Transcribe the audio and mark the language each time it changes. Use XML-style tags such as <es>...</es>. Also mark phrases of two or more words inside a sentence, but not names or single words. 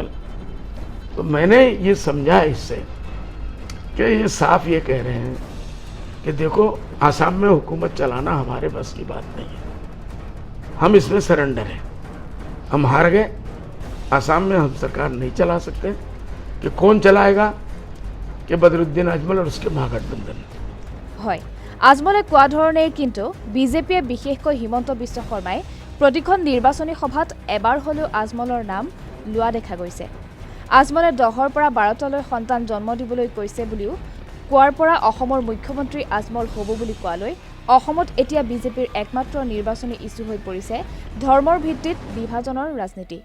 <hi>तो मैंने ये समझा इससे कि ये साफ ये कह रहे हैं कि देखो, आसाम में हुकूमत चलाना हमारे बस की बात नहीं है, हम इसमें सरेंडर हैं, हम हार गए। आसाम में हम सरकार नहीं चला सकते। कि कौन चलाएगा? कि बदरुद्दीन अजमल और उसके महागठबंधन।</hi> <as>হয়, আজমলে কোৱা ধৰণেই কিন্তু বিজেপিয়ে বিশেষকৈ হিমন্ত বিশ্ব শৰ্মাই প্ৰতিখন নিৰ্বাচনী সভাত এবাৰ হ'লেও আজমলৰ নাম লোৱা দেখা গৈছে। আজমলে 10ৰ পৰা 12টালৈ সন্তান জন্ম দিবলৈ কৈছে বুলিও কোৱাৰ পৰা অসমৰ মুখ্যমন্ত্ৰী আজমল হ'ব বুলি কোৱালৈ অসমত এতিয়া বিজেপিৰ একমাত্ৰ নিৰ্বাচনী ইছ্যু হৈ পৰিছে ধৰ্মৰ ভিত্তিত বিভাজনৰ ৰাজনীতি।</as>